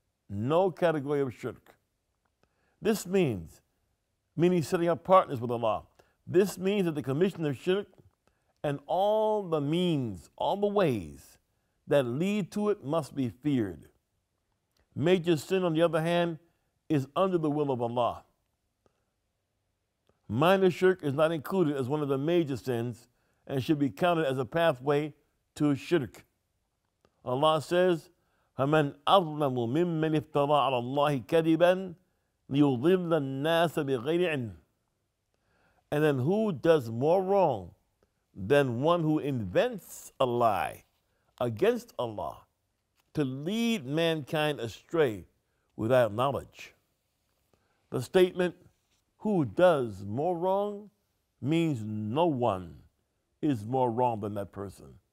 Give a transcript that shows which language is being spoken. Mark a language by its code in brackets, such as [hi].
[en] No category of shirk. This means, meaning setting up partners with Allah, this means that the commission of shirk and all the means, all the ways that lead to it must be feared. Major sin, on the other hand, is under the will of Allah. Minor shirk is not included as one of the major sins and should be counted as a pathway to shirk. [ar] Allah says, فَمَنْ أَظْلَمُ مِمَّنِ افْتَرَى عَلَى اللَّهِ كَذِبًا لِيُضِلَّ النَّاسَ بِغَيْرِ عِلْمٍ. [en] And then who does more wrong than one who invents a lie against Allah to lead mankind astray without knowledge? The statement, who does more wrong, means no one is more wrong than that person.